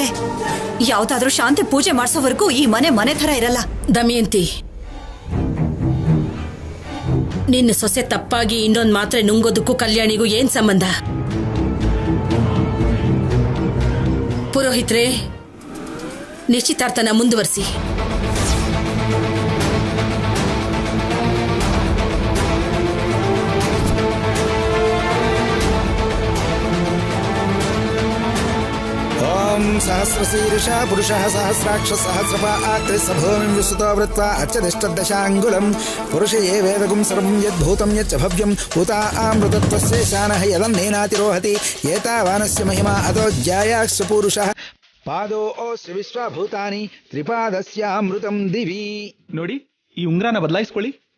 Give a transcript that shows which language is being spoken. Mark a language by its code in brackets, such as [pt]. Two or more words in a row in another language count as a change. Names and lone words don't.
[kn] ಯಾವ್ದಾದ್ರೂ ಶಾಂತಿ ಪೂಜೆ ಮಾಡಿಸೋವರೆಗೂ ಈ ಮನೆ ತರ ಇರಲ್ಲ. ದಮಯಂತಿ, ನಿನ್ನ ಸೊಸೆ ತಪ್ಪಾಗಿ ಇನ್ನೊಂದು ಮಾತ್ರೆ ನುಂಗೋದಕ್ಕೂ ಕಲ್ಯಾಣಿಗೂ ಏನ್ ಸಂಬಂಧ? ಪುರೋಹಿತ್ರೆ, ನಿಶ್ಚಿತಾರ್ಥನ ಮುಂದುವರಿಸಿ. [sa] सहस्रशीर्षः पुरुषः सहस्राक्ष सहस्रपात् सभूमिं विस्तृतो वृत्वा अर्चतिष्ठदशाङ्गुलं पुरुष ये वेदगुं सर्वं यद्भूतं यच्च भव्यं भूतामृतत्वस्य शानः यदन्नेनातिरोहति एतावानस्य महिमा अतो ज्यायास्य पुरुषः पादोऽस्य विश्वभूतानि त्रिपादस्यामृतं दिवि. [kn] ನೋಡಿ, ಈ ಉಂಗ್ರನ ಬದಲಾಯಿಸ್ಕೊಳ್ಳಿ.